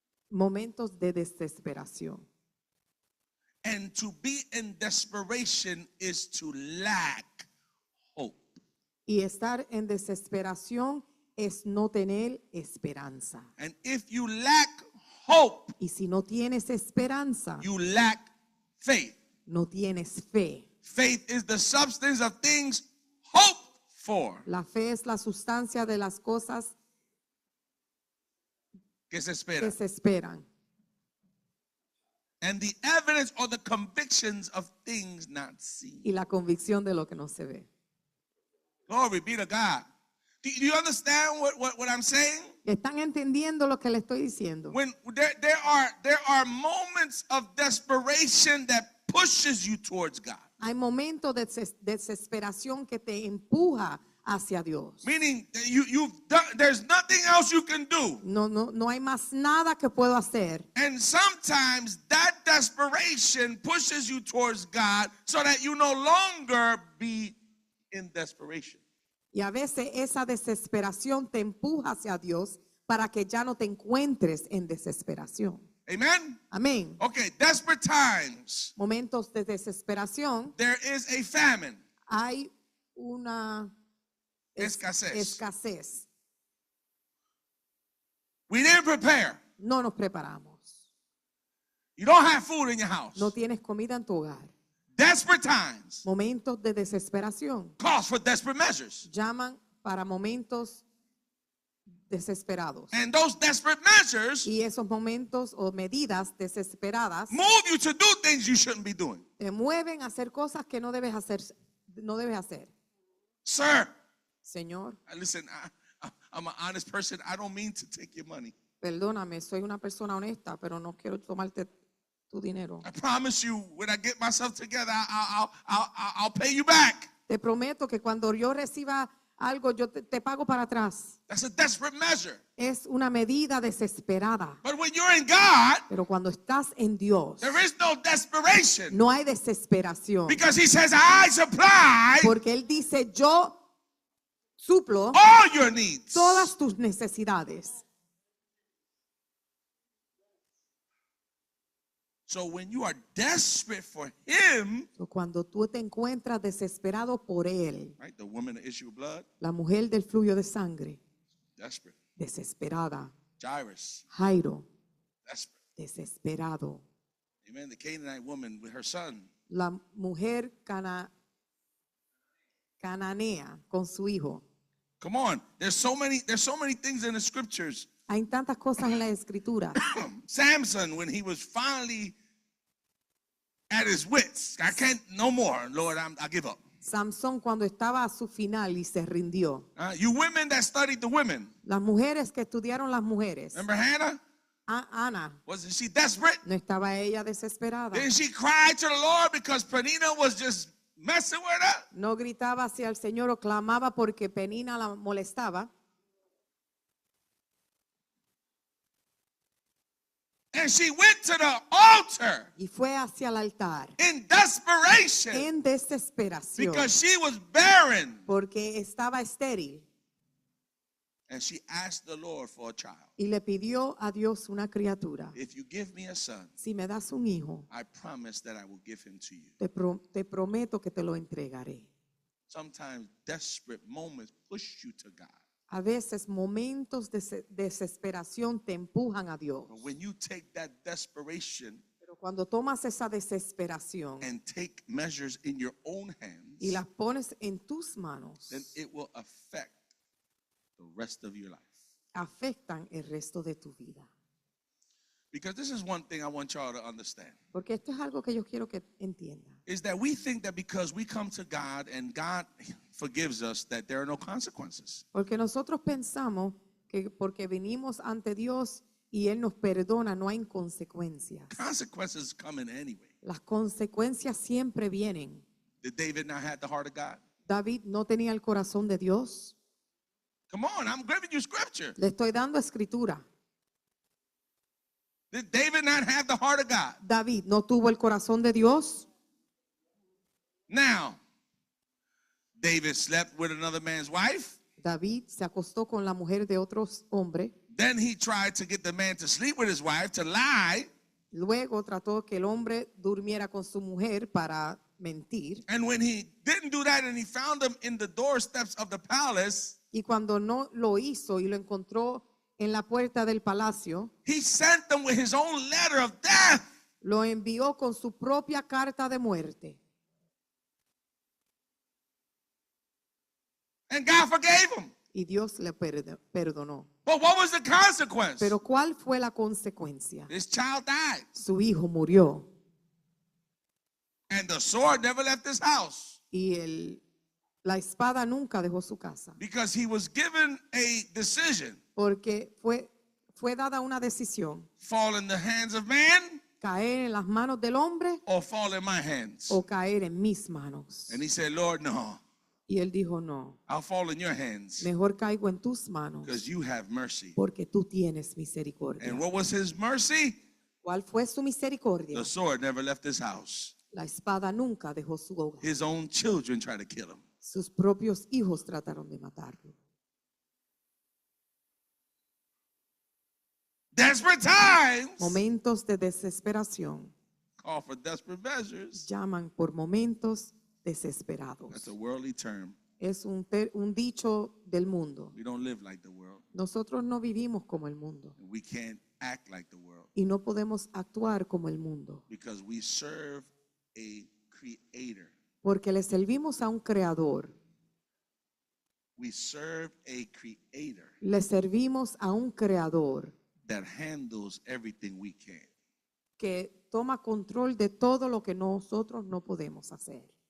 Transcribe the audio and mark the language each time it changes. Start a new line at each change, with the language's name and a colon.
Spanish: momentos de desesperación.
English: And to be in desperation is to lack hope.
Spanish: Y estar en desesperación es no tener esperanza.
English: And if you lack hope,
Spanish: Y si no tienes esperanza,
English: you lack faith.
Spanish: no tienes fe.
English: Faith is the substance of things hoped for.
Spanish: La fe es la sustancia de las cosas Que se espera. que se esperan.
English: And the evidence or the convictions of things not seen.
Spanish: Y la convicción de lo que no se ve.
English: Glory be to God. Do you understand what I'm saying?
Spanish: ¿Están entendiendo lo que le estoy diciendo?
English: When there are moments of desperation that pushes you towards God.
Spanish: Hay momentos de desesperación que te empuja hacia Dios.
English: Meaning that you've done, there's nothing else you can do.
Spanish: No hay más nada que puedo hacer.
English: And sometimes that desperation pushes you towards God so that you no longer be in desperation.
Spanish: Y a veces esa desesperación te empuja hacia Dios para que ya no te encuentres en desesperación.
English: Amen?
Spanish: Amén.
English: Okay, desperate times.
Spanish: Momentos de desesperación,
English: There is a famine.
Spanish: hay una Escasez. escasez.
English: We didn't prepare.
Spanish: No nos preparamos.
English: You don't have food in your house.
Spanish: No tienes comida en tu hogar.
English: Desperate times
Spanish: Momentos de desesperación
English: calls for desperate measures.
Spanish: llaman para momentos desesperados.
English: And those desperate measures
Spanish: Y esos momentos o medidas desesperadas move you to do things you shouldn't be doing. te mueven a hacer cosas que no debes hacer. No debes hacer.
English: Sir,
Spanish: Señor,
English: listen, I'm an honest person. I don't mean to take your money.
Spanish: perdóname, soy una persona honesta, pero no quiero tomarte tu dinero. I promise you, when I get myself together, I'll pay you back. Te prometo que cuando yo reciba algo, yo te pago para atrás.
English: That's a desperate measure.
Spanish: Es una medida desesperada.
English: But when you're in God,
Spanish: Pero cuando estás en Dios,
English: there is no desperation.
Spanish: no hay desesperación.
English: Because he says, I supply
Spanish: Porque Él dice, yo suplo
English: all your needs.
Spanish: todas tus necesidades.
English: So when you are desperate for him,
Spanish: So, cuando tú te encuentras desesperado por Él,
English: right? The woman, the issue of blood,
Spanish: la mujer del flujo de sangre,
English: desperate.
Spanish: desesperada.
English: Jairus,
Spanish: Jairo,
English: desperate.
Spanish: desesperado.
English: Amen. The Canaanite woman with her son,
Spanish: La mujer cananea con su hijo.
English: come on. There's so many things in the scriptures.
Spanish: Hay tantas cosas en la escritura.
English: Samson, when he was finally at his wits, I can't no more, Lord, I give up.
Spanish: Samson cuando estaba a su final y se rindió.
English: You women that studied the women,
Spanish: Las mujeres que estudiaron las mujeres.
English: remember Hannah?
Spanish: Ana,
English: Wasn't she desperate?
Spanish: ¿no estaba ella desesperada?
English: Didn't she cry to the Lord because Penina was just messing with her?
Spanish: No gritaba hacia el Señor o clamaba porque Penina la molestaba.
English: And she went to the altar
Spanish: Y fue hacia el altar
English: in desperation
Spanish: en desesperación
English: because she was barren.
Spanish: porque estaba estéril
English: And she asked the Lord for a child.
Spanish: y le pidió a Dios una criatura.
English: If you give me a son,
Spanish: Si me das un hijo,
English: I promise that I will give him to you.
Spanish: te prometo que te lo entregaré.
English: Sometimes desperate moments push you to God.
Spanish: A veces momentos de desesperación te empujan a Dios.
English: But when you take that desperation
Spanish: Pero cuando tomas esa desesperación
English: and take measures in your own hands,
Spanish: y las pones en tus manos,
English: then it will affect the rest of your life.
Spanish: afectan el resto de tu vida.
English: Because this is one thing I want y'all to understand.
Spanish: Porque esto es algo que yo quiero que entiendan.
English: Is that we think that because we come to God and God forgives us, that there are no consequences.
Spanish: Porque nosotros pensamos que porque venimos ante Dios y Él nos perdona, no hay consecuencias.
English: Consequences come in anyway.
Spanish: Las consecuencias siempre vienen.
English: Did David not have the heart of God?
Spanish: David no tenía el corazón de Dios.
English: Come on, I'm giving you scripture.
Spanish: Le estoy dando escritura.
English: Did David not have the heart of God?
Spanish: David no tuvo el corazón de Dios.
English: Now, David slept with another man's wife.
Spanish: David se acostó con la mujer de otro hombre.
English: Then he tried to get the man to sleep with his wife, to lie.
Spanish: Luego trató que el hombre durmiera con su mujer para mentir.
English: And when he didn't do that and he found him in the doorsteps of the palace,
Spanish: Y cuando no lo hizo y lo encontró en la puerta del palacio,
English: he sent them with his own letter of death.
Spanish: lo envió con su propia carta de muerte.
English: And God forgave him.
Spanish: Y Dios le perdonó.
English: But what was the consequence?
Spanish: Pero ¿cuál fue la consecuencia?
English: This child died.
Spanish: Su hijo murió
English: And the sword never left his house
Spanish: y la espada nunca dejó su casa.
English: because he was given a decision.
Spanish: Porque fue dada una decisión:
English: Fall in the hands of man
Spanish: caer en las manos del hombre
English: or fall in my hands.
Spanish: o caer en mis manos.
English: And he said, Lord, no,
Spanish: Y él dijo: no,
English: I'll fall in your hands
Spanish: mejor caigo en tus manos
English: because you have mercy.
Spanish: porque tú tienes misericordia.
English: And what was his mercy?
Spanish: ¿Cuál fue su misericordia?
English: The sword never left his house.
Spanish: La espada nunca dejó su hogar.
English: His own children tried to kill him.
Spanish: Sus propios hijos trataron de matarlo.
English: Desperate times
Spanish: Momentos de desesperación
English: call for desperate measures.
Spanish: llaman por momentos desesperados.
English: That's a worldly term.
Spanish: Es un dicho del mundo.
English: We don't live like the world.
Spanish: Nosotros no vivimos como el mundo
English: And we can't act like the world
Spanish: y no podemos actuar como el mundo
English: because we serve a creator.
Spanish: porque le servimos a un creador.
English: We serve a creator
Spanish: Le servimos a un creador
English: that handles everything we can't.
Spanish: que toma control de todo lo que nosotros no podemos hacer.